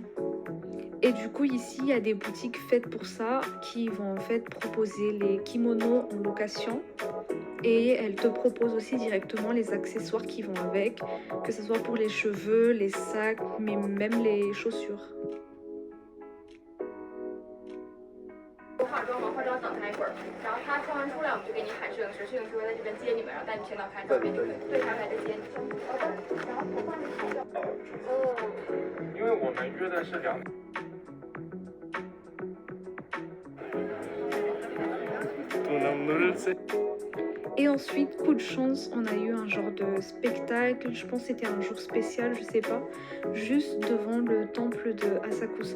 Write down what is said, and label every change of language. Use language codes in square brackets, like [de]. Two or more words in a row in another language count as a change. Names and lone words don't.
[fr] Et du coup ici il y a des boutiques faites pour ça qui vont en fait proposer les kimonos en location. Et elles te proposent aussi directement les accessoires qui vont avec, que ce soit pour les cheveux, les sacs, mais même les chaussures. [zh] 化妆吗？化妆等他一会儿，然后他化完出来，我们就给你喊摄影师，摄影师会在这边接你们，然后带你先到拍照片，对，他来这接你。好的，然后我帮你拍照。因为我们约的是2。 [fr] Et ensuite, coup de chance, on a eu un genre de spectacle, je pense que c'était un jour spécial, je sais pas, juste devant le temple de Asakusa.